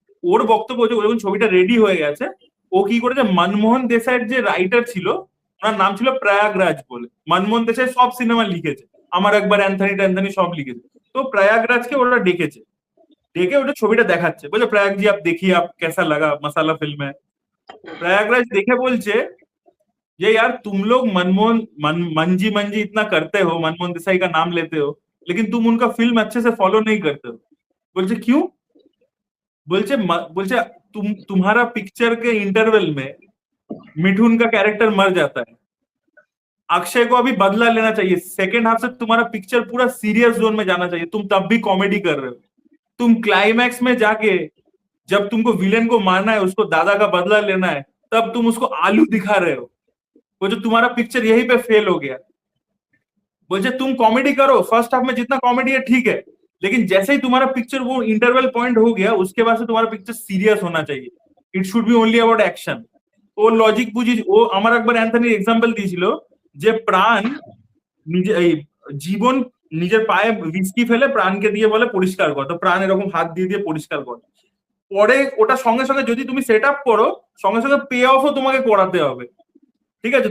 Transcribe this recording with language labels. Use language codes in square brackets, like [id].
[bn] ওর বক্তব্য হচ্ছে যখন ছবিটা রেডি হয়ে গেছে, ও কি করেছে, মনমোহন দেশাইয়ের যে রাইটার ছিল, ওনার নাম ছিল প্রয়াগরাজ বলে, মনমোহন দেশাই সব সিনেমা লিখেছে, আমার একবার অ্যান্থনি সব লিখেছে, তো প্রয়াগরাজকে ওরা ডেকেছে, ডেকে ওটা ছবিটা দেখাচ্ছে, বলছে [hi] प्रयाग जी आप देखिए आप कैसा लगा, मसाला फिल्म है। प्रयागराज [bn] দেখে বলছে যে [hi] यार तुम लोग मंजी इतना करते हो, मनमोहन देसाई का नाम लेते हो, लेकिन तुम उनका फिल्म अच्छे से फॉलो नहीं करते हो। बोलছে क्यों? बोलছে तुम्हारा पिक्चर के इंटरवल में मिठुन का कैरेक्टर मर जाता है, अक्षय को अभी बदला लेना चाहिए, सेकेंड हाफ से तुम्हारा पिक्चर पूरा सीरियस जोन में जाना चाहिए, तुम तब भी कॉमेडी कर रहे हो, तुम क्लाइमैक्स में जाके जब तुमको विलेन को मारना है, उसको दादा का बदला लेना है, तब तुम उसको आलू दिखा रहे हो, वो जो तुम्हारा पिक्चर यहीं पे फेल हो गया। बोलছে तुम कॉमेडी करो, फर्स्ट हाफ में जितना कॉमेडी है ठीक है, लेकिन जैसे ही तुम्हारा पिक्चर वो इंटरवल पॉइंट हो गया उसके बाद से तुम्हारा पिक्चर सीरियस होना चाहिए, [en] It should be only about action. [bn] O logic বুঝি, ও আমার একবার অ্যান্থনির এক্সাম্পল দিয়েছিল যে প্রাণ নিজে এই জীবন নিজের পায়ে হুইস্কি ফেলে প্রাণকে দিয়ে বলে পরিষ্কার কর, তো প্রাণ এরকম হাত দিয়ে দিয়ে পরিষ্কার করে। পরে ওটা সঙ্গে সঙ্গে যদি তুমি সেট আপ করো সঙ্গে সঙ্গে পে অফও তোমাকে করাতে হবে, ঠিক আছে?